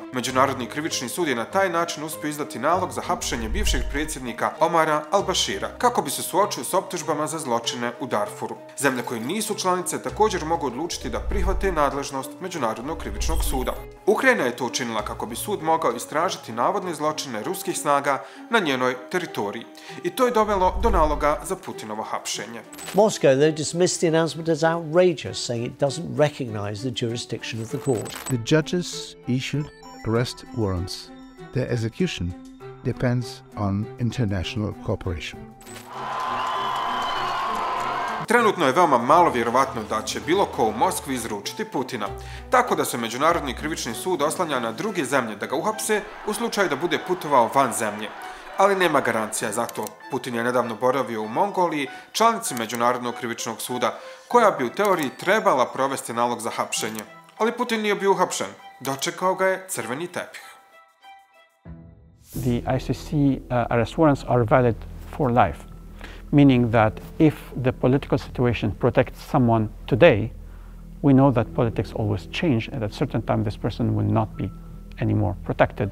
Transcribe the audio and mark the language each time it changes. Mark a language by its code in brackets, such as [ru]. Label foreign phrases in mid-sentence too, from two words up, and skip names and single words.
[bs] Međunarodni krivični sud je na taj način uspio izdati nalog za hapšenje bivšeg predsjednika Omara al-Bashira, kako bi se suočio s optužbama za zločine u Darfuru. Zemlje koje nisu članice također mogu odlučiti da prihvate nadležnost Međunarodnog krivičnog suda. Ukrajina je to učinila kako bi sud mogao istražiti navodne zločine ruskih snaga na njenoj teritoriji. I to je dovelo do naloga za Putinovo hapšenje. [en] Moscow, though, dismissed the announcement as outrageous, saying it doesn't recognize the jurisdiction of the court. The judges issued arrest warrants. Their execution depends on international cooperation. [bs] Trenutno je veoma malo vjerovatno da će bilo ko u Moskvi izručiti Putina, tako da se Međunarodni krivični sud oslanja na druge zemlje da ga uhapse u slučaju da bude putovao van zemlje. Ali nema garancija za to. Putin je nedavno boravio u Mongoliji, članici Međunarodnog krivičnog suda, koja bi u teoriji trebala provesti nalog za hapšenje. Ali Putin nije bio uhapšen. Dočekao ga je crveni tepih. [en] The ICC arrest warrants are valid for life, meaning that if the political situation protects someone today, we know that politics always change, and at a certain time this person will not be any more protected.